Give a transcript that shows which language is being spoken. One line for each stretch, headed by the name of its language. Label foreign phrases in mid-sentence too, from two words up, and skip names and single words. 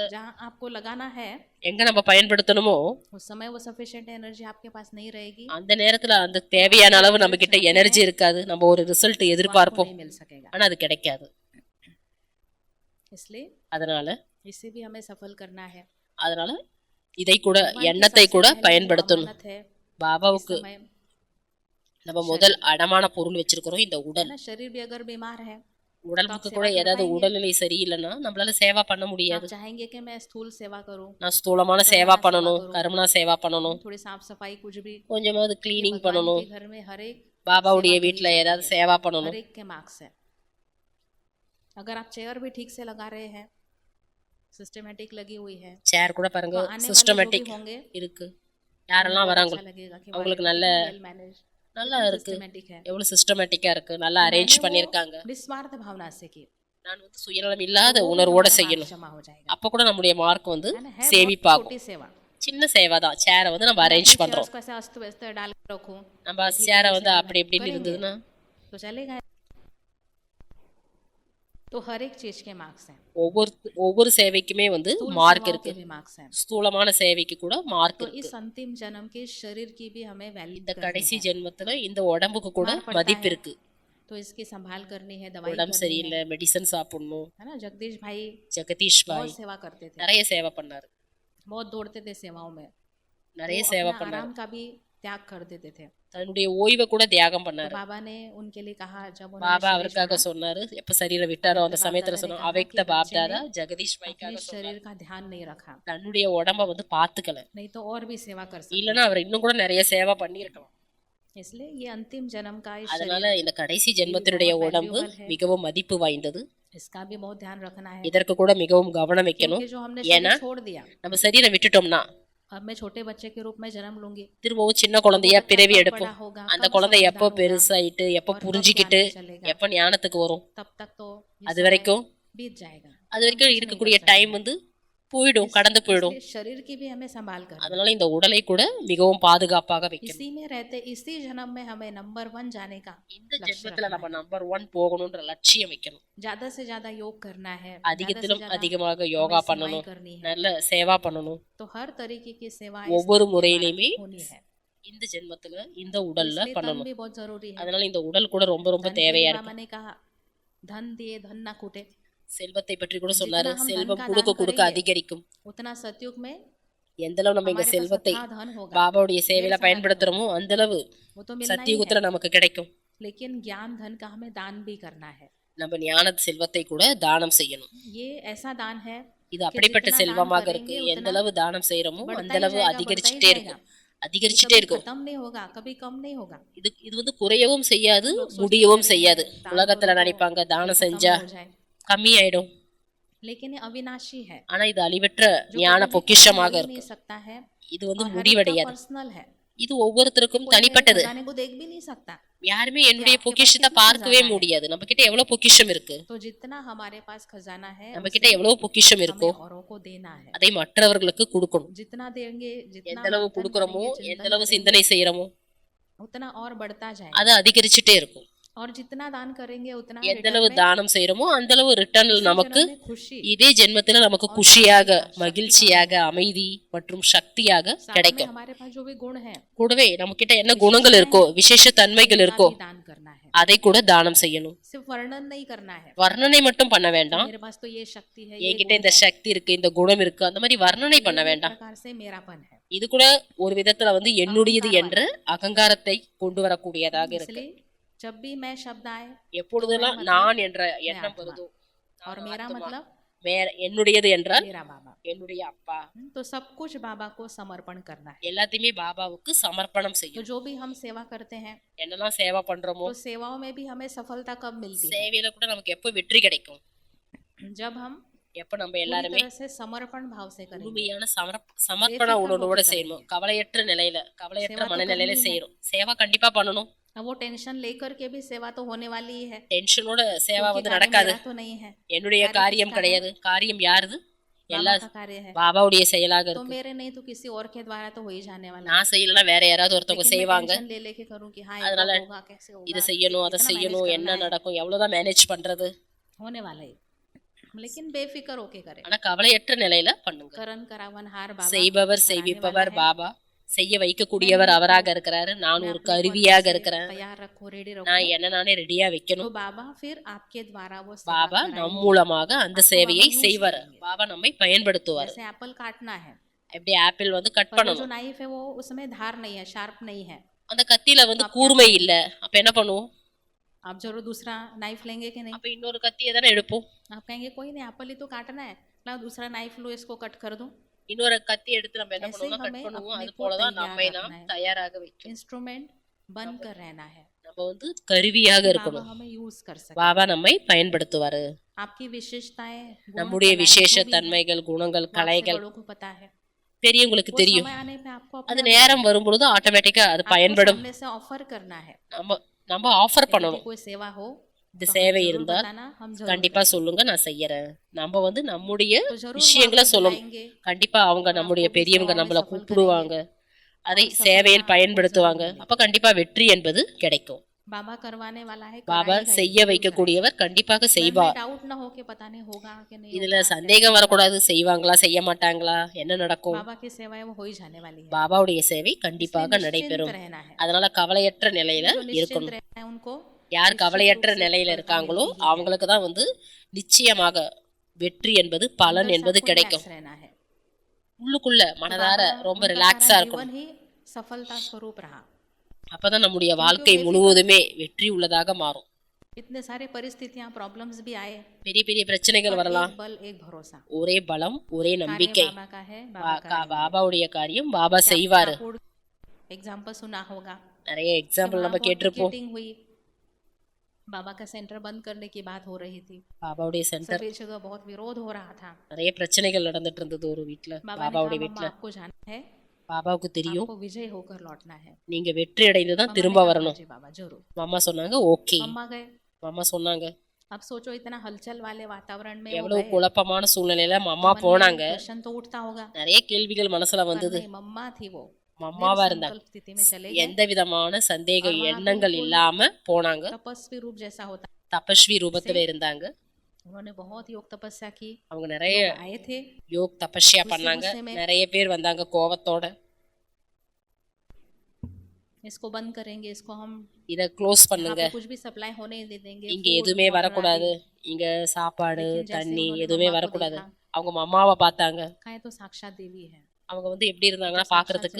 Hindi: जहाँ आपको लगाना है
Tamil: எங்க நம்ம பயன்படுத்தணுமோ
Hindi: उस समय वो
English: sufficient energy
Hindi: आपके पास नहीं रहेगी,
Tamil: அந்த நேரத்துல அந்த தேவையான அளவு நம்ம கிட்ட எனர்ஜி இருக்காது, நம்ம ஒரு ரிசல்ட்
Hindi: वो आपको
Tamil: எதிர்பார்ப்போம்,
Hindi: नहीं मिल सकेगा।
Tamil: ஆனா அது கிடைக்காது.
Hindi: इसलिए
Tamil: அதனால
Hindi: इसे भी हमें सफल करना है।
Tamil: அதனால இதை கூட
Hindi: भगवान की
Tamil: எண்ணத்தை
Hindi: सबसे
Tamil: கூட
Hindi: पहली जो
Tamil: பயன்படுத்தணும்.
Hindi: अमानत है इस
Tamil: பாபாவுக்கு
Hindi: समय,
Tamil: நம்ம முதல் அடமான பொருள் வச்சிருக்கிறோம் இந்த
Hindi: है
Tamil: உடல்.
Hindi: ना, शरीर भी अगर बीमार है
Tamil: உடம்புக்கு
Hindi: तो आप
Tamil: கூட
Hindi: सेवा कर
Tamil: ஏதாவது
Hindi: पाएंगे?
Tamil: உடல்நிலை சரியில்லைன்னா நம்மளால சேவா பண்ண
Hindi: आप
Tamil: முடியாது.
Hindi: चाहेंगे कि मैं स्थूल सेवा करूं,
Tamil: நான் ஸ்தூலமான கருணா சேவா சேவா பண்ணணும், கரும். கருணா சேவா பண்ணணும்,
Hindi: थोड़ी साफ सफाई कुछ भी,
Tamil: கொஞ்சமாவது
Hindi: ये
Tamil: கிளீனிங்
Hindi: भगवान
Tamil: பண்ணணும்,
Hindi: के घर में हर एक
Tamil: பாபாவுடைய
Hindi: सेवा करी
Tamil: வீட்டுல
Hindi: जाती
Tamil: ஏதாவது
Hindi: है,
Tamil: சேவா
Hindi: हर
Tamil: பண்ணணும்.
Hindi: एक के मार्क्स है। अगर आप चेयर भी ठीक से लगा रहे हैं, सिस्टमेटिक लगी हुई है,
Tamil: சேர் கூட பாருங்க
Hindi: तो आने वाले जो भी
Tamil: சிஸ்டமேட்டிக்
Hindi: होंगे
Tamil: இருக்கு.
Hindi: उन्हें
Tamil: யாரெல்லாம்
Hindi: बहुत
Tamil: வராங்க
Hindi: अच्छा लगेगा कि
Tamil: அவங்களுக்கு
Hindi: वाह,
Tamil: நல்ல
Hindi: कितना
English: well managed,
Tamil: நல்லா
Hindi: कितना
Tamil: இருக்கு,
Hindi: systematic है।
Tamil: எவ்வளவு சிஸ்டமேட்டிக்கா இருக்கு, நல்லா அரேஞ்ச்
Hindi: मैंने वो
Tamil: பண்ணிருக்காங்க.
Hindi: निस्वार्थ भावना से की,
Tamil: நான் சுயநலம் இல்லாத
Hindi: तो वो भी
Tamil: உணர்வோட
Hindi: हमारा मार्क्स
Tamil: செய்யணும்.
Hindi: जमा हो जाएगा,
Tamil: அப்ப கூட நம்முடைய மார்க்
Hindi: है ना। है बहुत
Tamil: சேமிப்பாகும்.
Hindi: छोटी सेवा,
Tamil: சின்ன சேவை தான், சேரை நம்ம
Hindi: मैं
Tamil: அரேஞ்ச்
Hindi: अपनी
Tamil: பண்றோம்.
Hindi: चेयर्स को ऐसे अस्त व्यस्त डाल के रखूं
Tamil: நம்ம
Hindi: तो ठीक है,
Tamil: சேரை
Hindi: ये सेवा
Tamil: அப்படி இப்படின்னு
Hindi: करेंगे
Tamil: இருந்ததுன்னா
Hindi: तो चलेगा। तो हर एक चीज के मार्क्स हैं,
Tamil: ஒவ்வொரு சேவைக்குமே
Hindi: स्थूल
Tamil: மார்க்
Hindi: सेवाओं
Tamil: இருக்கு.
Hindi: के भी मार्क्स हैं।
Tamil: ஸ்தூலமான சேவைக்கு கூட மார்க்
Hindi: तो
Tamil: இருக்கு.
Hindi: इस अंतिम जन्म के शरीर की भी हमें वैल्यू
Tamil: இந்த
Hindi: करनी
Tamil: கடைசி
Hindi: है,
Tamil: ஜென்மத்துல இந்த உடம்புக்கு கூட
Hindi: बीमार पड़ता
Tamil: மதிப்பு
Hindi: है
Tamil: இருக்கு.
Hindi: तो इसकी संभाल करनी है, दवाई
Tamil: உடம்பு
Hindi: करनी
Tamil: சரியில்லை, மெடிசன் சாப்பிடணும்.
Hindi: है ना। जगदीश भाई
Tamil: ஜெகதீஷ் பாய்
Hindi: बहुत सेवा करते थे,
Tamil: நிறைய சேவை பண்ணாரு,
Hindi: बहुत दौड़ते थे सेवाओं में,
Tamil: நிறைய
Hindi: वो
Tamil: சேவை
Hindi: अपना
Tamil: பண்ணாரு.
Hindi: आराम का भी त्याग कर देते थे।
Tamil: தன்னுடைய ஓய்வை கூட தியாகம்
Hindi: तो
Tamil: பண்ணாரு.
Hindi: बाबा ने उनके लिए कहा, जब उन्होंने
Tamil: பாபா
Hindi: शरीर
Tamil: அவருக்காக
Hindi: छोड़ा,
Tamil: சொன்னாரு, எப்ப சரீரம் விட்டாரோ அந்த
Hindi: अव्यक्त
Tamil: சமயத்துல
Hindi: बाप दादा ने
Tamil: சொன்னோம்,
Hindi: कहा
Tamil: அவ்யக்த
Hindi: कि बच्चे
Tamil: பாப்தாதா
Hindi: ने
Tamil: ஜெகதீஷ்
Hindi: अपने
Tamil: பாய்க்காக சொன்னார்,
Hindi: शरीर का ध्यान नहीं रखा,
Tamil: தன்னுடைய உடம்ப பாத்துக்கல,
Hindi: नहीं तो और भी सेवा कर सकते।
Tamil: இல்லைன்னா அவர் இன்னும் கூட நிறைய சேவை பண்ணியிருக்கலாம்.
Hindi: इसलिए ये अंतिम जन्म का इस
Tamil: அதனால
Hindi: शरीर,
Tamil: இந்த கடைசி ஜென்மத்தினுடைய
Hindi: बहुत
Tamil: உடம்பு
Hindi: valuable है।
Tamil: மிகவும் மதிப்பு வாய்ந்தது.
Hindi: इसका भी बहुत ध्यान रखना है,
Tamil: இதற்கு கூட மிகவும் கவனம் வைக்கணும்.
Hindi: क्योंकि जो हमने
Tamil: ஏன்னா
Hindi: शरीर छोड़ दिया,
Tamil: நம்ம சரீரம் விட்டுட்டோம்னா
Hindi: अब मैं छोटे बच्चे के रूप में जन्म लूंगी,
Tamil: திரும்பவும் சின்ன குழந்தையா பிறவி
Hindi: कब
Tamil: எடுப்போம்.
Hindi: बड़ा होगा,
Tamil: அந்த
Hindi: कब
Tamil: குழந்தை எப்போ
Hindi: समझदार होगा,
Tamil: பெருசாயிட்டு எப்போ
Hindi: और कब
Tamil: புரிஞ்சுக்கிட்டு
Hindi: ज्ञान में चलेगा,
Tamil: எப்போ ஞானத்துக்கு வரும்,
Hindi: तब तक तो ये
Tamil: அது
Hindi: समय
Tamil: வரைக்கும்
Hindi: बीत जाएगा,
Tamil: அது வரைக்கும்
Hindi: कुछ नहीं
Tamil: இருக்கக்கூடிய
Hindi: कर सकते।
Tamil: டைம் போயிடும், கடந்து போயிடும்.
Hindi: इसलिए शरीर की भी हमें संभाल कर,
Tamil: அதனால இந்த உடலை கூட மிகவும் பாதுகாப்பாக வைக்கணும்.
Hindi: इसी में रहते इसी जन्म में हमें नंबर 1 जाने का
Tamil: இந்த
Hindi: लक्ष्य
Tamil: ஜென்மத்துல
Hindi: रखना
Tamil: நம்ம
Hindi: है।
Tamil: நம்பர் 1 போகணும்ன்ற லட்சியம் வைக்கணும்.
Hindi: ज्यादा से ज्यादा योग करना है, ज्यादा से
Tamil: அதிகத்திலும்
Hindi: ज्यादा
Tamil: அதிகமாக
Hindi: हमें
Tamil: யோகா
Hindi: सेवाएं
Tamil: பண்ணணும்,
Hindi: करनी है,
Tamil: நல்ல சேவா பண்ணணும்.
Hindi: तो हर तरीके की सेवा
Tamil: ஒவ்வொரு முறையிலுமே
Hindi: होनी है।
Tamil: இந்த ஜென்மத்துல இந்த உடல்ல
Hindi: इसलिए तन
Tamil: பண்ணணும்.
Hindi: भी बहुत जरूरी है।
Tamil: அதனால இந்த உடல் கூட ரொம்ப ரொம்ப
Hindi: धन के
Tamil: தேவையா
Hindi: लिए
Tamil: இருக்கு.
Hindi: मामा ने कहा, धन दिए धन ना कूटे,
Tamil: செல்வத்தை பற்றி கூட சொன்னாரு,
Hindi: जितना हम
Tamil: செல்வம்
Hindi: धन का
Tamil: கொடுக்க
Hindi: दान
Tamil: கொடுக்க
Hindi: करेंगे,
Tamil: அதிகரிக்கும்.
Hindi: उतना सतयुग में
Tamil: எந்த அளவு நம்ம இங்க
Hindi: हमारे पास
Tamil: செல்வத்தை
Hindi: अथाह धन होगा,
Tamil: பாபாவுடைய சேவையில
Hindi: ढेर सारा
Tamil: பயன்படுத்துறோமோ அந்த அளவு
Hindi: वो तो मिलना ही
Tamil: சத்தியுகத்துல
Hindi: है।
Tamil: நமக்கு கிடைக்கும்.
Hindi: लेकिन ज्ञान धन का हमें दान भी करना है।
Tamil: நம்ம ஞான செல்வத்தை கூட தானம் செய்யணும்.
Hindi: ये ऐसा दान है
Tamil: இது
Hindi: कि
Tamil: அப்படிப்பட்ட
Hindi: जितना दान
Tamil: செல்வமாக இருக்கு,
Hindi: करेंगे
Tamil: எந்த
Hindi: उतना
Tamil: அளவு தானம் செய்யறோமோ
Hindi: बढ़ता
Tamil: அந்த
Hindi: ही
Tamil: அளவு
Hindi: जाएगा,
Tamil: அதிகரிச்சுட்டே
Hindi: बढ़ता ही
Tamil: இருக்கும்,
Hindi: जाएगा।
Tamil: அதிகரிச்சுட்டே
Hindi: कभी
Tamil: இருக்கும்.
Hindi: खत्म नहीं होगा, कभी कम नहीं होगा।
Tamil: இது வந்து குறையவும் செய்யாது,
Hindi: लोग सोचते
Tamil: முடியவும்
Hindi: हैं,
Tamil: செய்யாது.
Hindi: दान
Tamil: உலகத்துல
Hindi: करो तो
Tamil: நினைப்பாங்க
Hindi: ये
Tamil: தானம்
Hindi: खत्म
Tamil: செஞ்சா
Hindi: हो जाए,
Tamil: கம்மியாயிடும்.
Hindi: लेकिन ये अविनाशी है,
Tamil: ஆனா இது அழிவற்ற
Hindi: जो
Tamil: ஞான
Hindi: कभी भी खत्म
Tamil: பொக்கிஷமாக
Hindi: हो ही
Tamil: இருக்கு.
Hindi: नहीं सकता है,
Tamil: இது வந்து
Hindi: और हर एक का
Tamil: முடிவடையாது.
Hindi: पर्सनल है।
Tamil: இது ஒவ்வொருத்தருக்கும்
Hindi: कोई मेरे
Tamil: தனிப்பட்டது.
Hindi: खजाने को देख भी नहीं सकता।
Tamil: யாருமே என்னுடைய
Hindi: आपके पास
Tamil: பொக்கிஷத்தை
Hindi: कितना
Tamil: பார்க்கவே
Hindi: खजाना है?
Tamil: முடியாது. நம்ம கிட்ட எவ்வளவு பொக்கிஷம் இருக்கு,
Hindi: तो जितना हमारे पास खजाना है
Tamil: நம்ம
Hindi: उसे
Tamil: கிட்ட எவ்வளவு பொக்கிஷம் இருக்கோ
Hindi: हमें औरों को देना है।
Tamil: அதை மற்றவர்களுக்கு கொடுக்கணும்.
Hindi: जितना देंगे, जितना
Tamil: எந்த அளவு
Hindi: मंथन
Tamil: கொடுக்கறோமோ,
Hindi: करेंगे,
Tamil: எந்த
Hindi: चिंतन
Tamil: அளவு
Hindi: करेंगे,
Tamil: சிந்தனை செய்யறோமோ
Hindi: उतना और बढ़ता जाएगा।
Tamil: அது அதிகரிச்சுட்டே இருக்கும்.
Hindi: और जितना दान करेंगे उतना
Tamil: எந்த
Hindi: रिटर्न
Tamil: அளவு
Hindi: में
Tamil: தானம் செய்யறோமோ அந்த அளவு ரிட்டர்ன்
Hindi: इसी
Tamil: நமக்கு
Hindi: जन्म में खुशी,
Tamil: இதே ஜென்மத்துல நமக்கு
Hindi: और
Tamil: குஷியாக,
Hindi: शक्ति
Tamil: மகிழ்ச்சியாக, அமைதி மற்றும் சக்தியாக
Hindi: साथ में
Tamil: கிடைக்கும்.
Hindi: हमारे पास जो भी गुण है
Tamil: கூடவே நம்ம கிட்ட என்ன குணங்கள் இருக்கோ, விசேஷ தன்மைகள்
Hindi: उनका
Tamil: இருக்கோ
Hindi: भी दान करना है।
Tamil: அதை கூட தானம் செய்யணும்.
Hindi: सिर्फ वर्णन नहीं करना है,
Tamil: வர்ணனை மட்டும் பண்ண வேண்டாம்.
Hindi: मेरे पास तो ये शक्ति है, ये
Tamil: என்கிட்ட
Hindi: गुण
Tamil: இந்த
Hindi: है,
Tamil: சக்தி இருக்கு, இந்த குணம் இருக்கு, அந்த மாதிரி வர்ணனை பண்ண
Hindi: ये एक
Tamil: வேண்டாம்.
Hindi: प्रकार से मेरापन है।
Tamil: இது கூட ஒரு விதத்துல என்னுடையது என்ற அகங்காரத்தை கொண்டு வரக்கூடியதாக இருக்கு.
Hindi: इसलिए जब भी मैं शब्द आए
Tamil: எப்பொழுதெல்லாம்
Hindi: तो मैं
Tamil: நான் என்ற
Hindi: मैं
Tamil: எண்ணம்
Hindi: आत्मा,
Tamil: வருதோ,
Hindi: और
Tamil: நான்
Hindi: मेरा
Tamil: ஆத்மா,
Hindi: मतलब
Tamil: வேற என்னுடையது என்றால்
Hindi: मेरा बाबा,
Tamil: என்னுடைய அப்பா,
Hindi: तो सब कुछ बाबा को समर्पण करना है।
Tamil: எல்லாத்தையுமே பாபாவுக்கு சமர்ப்பணம்
Hindi: तो
Tamil: செய்யும்.
Hindi: जो भी हम सेवा करते हैं,
Tamil: என்னெல்லாம் சேவை பண்றோமோ
Hindi: तो सेवाओं में भी हमें सफलता कब मिलती है?
Tamil: சேவையில கூட நமக்கு எப்போ வெற்றி கிடைக்கும்?
Hindi: जब हम
Tamil: எப்ப நம்ம
Hindi: पूरी
Tamil: எல்லாருமே
Hindi: तरह से समर्पण भाव से करेंगे।
Tamil: முழுமையான சமர்ப்பண
Hindi: बेफिक्र
Tamil: உணர்வோட
Hindi: होकर
Tamil: செய்யணும். கவலையற்ற நிலையில, கவலையற்ற
Hindi: सेवा तो
Tamil: மனநிலையில
Hindi: करनी है।
Tamil: செய்யணும். சேவை கண்டிப்பா பண்ணணும்.
Hindi: अब वो टेंशन लेकर के भी सेवा तो होने वाली ही है,
Tamil: டென்ஷனோட சேவா
Hindi: क्योंकि
Tamil: வந்து
Hindi: कार्य
Tamil: நடக்காது.
Hindi: मेरा तो नहीं है,
Tamil: என்னுடைய
Hindi: कार्य
Tamil: காரியம்
Hindi: किसका है?
Tamil: கிடையாது. காரியம் யாருது? எல்லா
Hindi: बाबा का कार्य है।
Tamil: பாபாவுடைய செயலாக
Hindi: तो
Tamil: இருக்கு.
Hindi: मेरे नहीं तो किसी और के द्वारा तो हो ही जाने वाला है।
Tamil: நான் செய்யலன்னா வேற யாராவது ஒருத்தவங்க
Hindi: लेकिन मैं
Tamil: செய்வாங்க.
Hindi: टेंशन ले लेके करूं कि हाँ
Tamil: அதனால
Hindi: ये होगा, कैसे होगा,
Tamil: இதை செய்யணும், அதை
Hindi: कितना
Tamil: செய்யணும்,
Hindi: manage
Tamil: என்ன
Hindi: करना है,
Tamil: நடக்கும், எவ்வளவுதான் மேனேஜ் பண்றது,
Hindi: होने वाला है। लेकिन बेफिक्र होके करें।
Tamil: ஆனா கவலையற்ற நிலையில பண்ணுங்க.
Hindi: करण करावनहार बाबा
Tamil: செய்பவர்
Hindi: कराने
Tamil: செய்விப்பவர்
Hindi: वाला है।
Tamil: பாபா, செய்ய வைக்கக்கூடியவர் அவராக இருக்கிறாரு. நான்
Hindi: मैं
Tamil: ஒரு
Hindi: अपने को अंदर
Tamil: கருவியாக
Hindi: से
Tamil: இருக்கிறேன்.
Hindi: तैयार रखो, रेडी
Tamil: நான்
Hindi: रखो।
Tamil: என்ன நானே ரெடியா
Hindi: तो
Tamil: வைக்கணும்.
Hindi: बाबा फिर आपके द्वारा वो सेवा
Tamil: பாபா
Hindi: कराएंगे।
Tamil: நம் மூலமாக அந்த
Hindi: आपको
Tamil: சேவையை
Hindi: बाबा use
Tamil: செய்வார்.
Hindi: करेंगे।
Tamil: பாபா நம்மை பயன்படுத்துவார்.
Hindi: जैसे एप्पल काटना है,
Tamil: எப்படி ஆப்பிள் வந்து கட்
Hindi: पर वो जो
Tamil: பண்ணணும்,
Hindi: नाइफ है वो उसमें धार नहीं है, शार्प नहीं है।
Tamil: அந்த கத்தியில வந்து கூர்மை இல்ல, அப்ப என்ன பண்ணுவோம்?
Hindi: आप जरूर दूसरा नाइफ लेंगे कि नहीं?
Tamil: அப்ப இன்னொரு கத்தியை தானே எடுப்போம்.
Hindi: आप कहेंगे कोई नहीं, एप्पल ही तो काटना है, ला दूसरा नाइफ लो, इसको कट कर दूं।
Tamil: இன்னொரு கத்தி எடுத்து நம்ம என்ன
Hindi: ऐसे ही
Tamil: பண்ணுவோம்னா கட்
Hindi: हमें
Tamil: பண்ணுவோம்.
Hindi: अपने
Tamil: அது
Hindi: को
Tamil: போலதான்
Hindi: तैयार
Tamil: நம்மை
Hindi: रखना
Tamil: நாம்
Hindi: है।
Tamil: தயாராக வைக்கும்.
Hindi: इंस्ट्रूमेंट बनकर रहना है,
Tamil: நம்ம வந்து கருவியாக
Hindi: बाबा
Tamil: இருக்கணும்.
Hindi: हमें यूज कर सके।
Tamil: பாபா நம்மை பயன்படுத்துவாரு.
Hindi: आपकी विशेषताएं, गुण,
Tamil: நம்முடைய
Hindi: कलाएं
Tamil: விசேஷ
Hindi: जो भी हैं,
Tamil: தன்மைகள், குணங்கள்,
Hindi: वो आपसे
Tamil: கலைகள்
Hindi: बड़ों को पता है।
Tamil: பெரியவங்களுக்கு
Hindi: वो
Tamil: தெரியும்.
Hindi: समय आने पे आपको
Tamil: அது
Hindi: अपना
Tamil: நேரம் வரும்பொழுது ஆட்டோமேட்டிக்கா அது
Hindi: आपको
Tamil: பயன்படும்.
Hindi: सामने से ऑफर करना है।
Tamil: நம்ம நம்ம ஆஃபர்
Hindi: यदि
Tamil: பண்ணணும்.
Hindi: कोई सेवा हो
Tamil: இந்த
Hindi: तो हमें
Tamil: சேவை
Hindi: जरूर
Tamil: இருந்தால்
Hindi: बताना, हम जरूर
Tamil: கண்டிப்பா
Hindi: करेंगे।
Tamil: சொல்லுங்க, நான் செய்யறேன். நம்ம வந்து நம்முடைய
Hindi: तो जरूर वो
Tamil: விஷயங்களை
Hindi: आपको
Tamil: சொல்லணும்.
Hindi: बुलाएंगे,
Tamil: கண்டிப்பா அவங்க நம்முடைய
Hindi: आपको भी
Tamil: பெரியவங்க
Hindi: सेवा में
Tamil: நம்மள
Hindi: सफल
Tamil: கூப்பிடுவாங்க, அதை
Hindi: और
Tamil: சேவையில்
Hindi: सफलता
Tamil: பயன்படுத்துவாங்க.
Hindi: आपको जरूर
Tamil: அப்ப கண்டிப்பா வெற்றி என்பது கிடைக்கும்.
Hindi: बाबा करवाने वाला है,
Tamil: பாபா
Hindi: कराएगा ही,
Tamil: செய்ய
Hindi: जरूर
Tamil: வைக்கக்கூடியவர், கண்டிப்பாக
Hindi: करेगा।
Tamil: செய்வார்.
Hindi: डाउट ना हो कि पता नहीं होगा कि नहीं
Tamil: இதுல
Hindi: होगा,
Tamil: சந்தேகம் வரக்கூடாது. செய்வாங்களா செய்ய மாட்டாங்களா, என்ன நடக்கும்?
Hindi: बाबा की सेवाएं वो हो ही जाने वाली है।
Tamil: பாபாவுடைய சேவை
Hindi: इसलिए
Tamil: கண்டிப்பாக
Hindi: निश्चिंत
Tamil: நடைபெறும்.
Hindi: रहना है।
Tamil: அதனால கவலையற்ற நிலையில
Hindi: जो निश्चिंत
Tamil: இருக்கணும்.
Hindi: रहना है उनको
Tamil: யார்
Hindi: निश्चित
Tamil: கவலையற்ற
Hindi: रूप से
Tamil: நிலையில
Hindi: सफलता
Tamil: இருக்காங்களோ
Hindi: मिलती ही है।
Tamil: அவங்களுக்கு தான் வந்து நிச்சயமாக வெற்றி என்பது, பலன்
Hindi: अंदर से
Tamil: என்பது
Hindi: आपको
Tamil: கிடைக்கும்.
Hindi: relax रहना है।
Tamil: உள்ளுக்குள்ள
Hindi: तो
Tamil: மனதார
Hindi: बाबा,
Tamil: ரொம்ப
Hindi: उनका
Tamil: ரிலாக்ஸா
Hindi: सारा
Tamil: இருக்கணும்.
Hindi: जीवन ही सफलता स्वरूप रहा।
Tamil: அப்பதான் நம்முடைய வாழ்க்கை
Hindi: बेफिक्र-
Tamil: முழுவதுமே வெற்றி உள்ளதாக மாறும்.
Hindi: इतने सारे परिस्थितियां, प्रॉब्लम्स भी आए,
Tamil: பெரிய பெரிய பிரச்சனைகள்
Hindi: पर
Tamil: வரலாம்.
Hindi: एक बल, एक भरोसा।
Tamil: ஒரே பலம், ஒரே
Hindi: कार्य
Tamil: நம்பிக்கை.
Hindi: बाबा का है, बाबा कराएंगे।
Tamil: பாபாவுடைய காரியம் பாபா செய்வாரு.
Hindi: एग्जाम्पल सुना होगा,
Tamil: நிறைய
Hindi: कि
Tamil: எக்ஸாம்பிள்
Hindi: वहाँ
Tamil: நம்ம
Hindi: बहुत
Tamil: கேட்டிருப்போம்.
Hindi: पिकेटिंग हुई, बाबा का सेंटर बंद करने की बात हो रही थी,
Tamil: பாபாவுடைய சென்டர்
Hindi: सभी जगह बहुत विरोध हो रहा था।
Tamil: நிறைய பிரச்சனைகள் நடந்துட்டு இருந்தது ஒரு வீட்ல,
Hindi: बाबा ने
Tamil: பாபாவுடைய
Hindi: कहा,
Tamil: வீட்ல.
Hindi: मम्मा आपको जाना है,
Tamil: பாபாவுக்கு தெரியும்
Hindi: आपको विजय होकर लौटना है।
Tamil: நீங்க வெற்றி அடைந்துதான்
Hindi: मम्मा ने
Tamil: திரும்ப
Hindi: कहा,
Tamil: வரணும்.
Hindi: "जी बाबा जरूर।"
Tamil: மாமா சொன்னாங்க ஓகே.
Hindi: मम्मा गए।
Tamil: மாமா சொன்னாங்க.
Hindi: अब सोचो इतना हलचल वाले वातावरण में वो
Tamil: எவ்வளவு
Hindi: गए,
Tamil: குழப்பமான சூழ்நிலையில மாமா
Hindi: मन
Tamil: போனாங்க.
Hindi: में प्रश्न तो उठता होगा,
Tamil: நிறைய கேள்விகள் மனசுல
Hindi: पर
Tamil: வந்தது.
Hindi: नहीं, मम्मा थी वो,
Tamil: மம்மாவா இருந்தாங்க.
Hindi: निर्संकल्प स्थिति में चले गए।
Tamil: எந்த விதமான சந்தேக
Hindi: और वहाँ
Tamil: எண்ணங்கள்
Hindi: बिल्कुल
Tamil: இல்லாம போனாங்க.
Hindi: तपस्वी रूप जैसा होता,
Tamil: தபஸ்வி ரூபத்துல இருந்தாங்க.
Hindi: उन्होंने बहुत योग तपस्या की।
Tamil: அவங்க நிறைய
Hindi: लोग आए थे,
Tamil: யோக் தபஸ்யா
Hindi: गुस्से
Tamil: பண்ணாங்க.
Hindi: गुस्से में,
Tamil: நிறைய பேர் வந்தாங்க கோவத்தோட.
Hindi: इसको बंद करेंगे, इसको हम
Tamil: இத க்ளோஸ்
Hindi: यहाँ
Tamil: பண்ணுங்க,
Hindi: पे कुछ भी सप्लाई होने नहीं दे देंगे,
Tamil: இங்க
Hindi: food,
Tamil: எதுவுமே
Hindi: water
Tamil: வரக்கூடாது,
Hindi: आदि।
Tamil: இங்க சாப்பாடு
Hindi: लेकिन जैसे
Tamil: தண்ணி
Hindi: उन्होंने
Tamil: எதுவுமே
Hindi: मम्मा को
Tamil: வரக்கூடாது.
Hindi: देखा,
Tamil: அவங்க மம்மாவை பார்த்தாங்க.
Hindi: कहे तो साक्षात देवी है,
Tamil: அவங்க வந்து எப்படி
Hindi: तो
Tamil: இருந்தாங்கன்னா
Hindi: साक्षात
Tamil: பாக்குறதுக்கு